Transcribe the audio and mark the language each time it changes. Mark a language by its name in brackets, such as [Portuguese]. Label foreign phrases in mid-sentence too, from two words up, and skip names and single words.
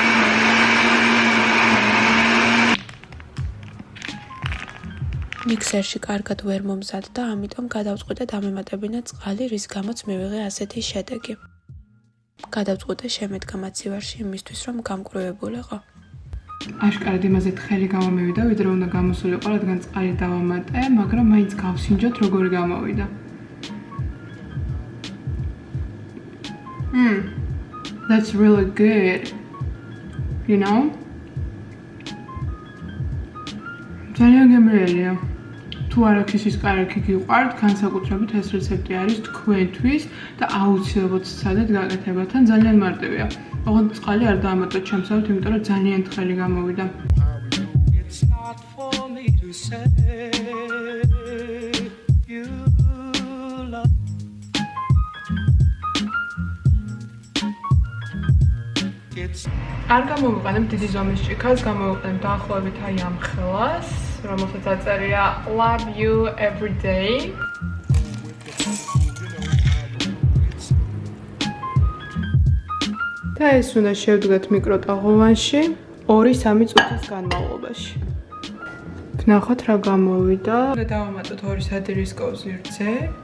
[Georgian] მიქსერში კარგად ვერ მომზადდა, ამიტომ გადავწყვიტე დამემატებინა წყალი, რის გამოც მივიღე ასეთი შედეგი. გადავწყვიტე შემედგა მაცივარში იმისთვის, რომ გამკვრევებულიყო. აშკარად იმაზე თხელი გამომივიდა, ვიდრე უნდა გამოსულიყო, რადგან წყალი დავამატე, მაგრამ მაინც გავსინჯოთ, როგორი გამოვიდა. [English] That's really good. You know? [Georgian] ძალიან გემრიელია. თუ არაქისის კარგი გიყვართ, განსაკუთრებით ეს რეცეპტი არის თქვენთვის და აუცილებლად სცადეთ გაკეთებათან, ძალიან მარტივია. ოღონდ წყალი არ დაამატოთ ჩემსავით, იმიტომ რომ ძალიან თხელი გამოვიდა. არ გამოვიყენებ დიდი ზომის ჭიქას, გამოვიყენებ დაახლოებით აი ამ ხელას, რომელსაც აწერია [English] Love you every day. [Georgian] და ეს უნდა შევდგათ მიკროტალღოვანში 2-3 წუთის განმავლობაში. ვნახოთ რა გამოვიდა. უნდა დავამატოთ 2 სადირისკოვზი რძე.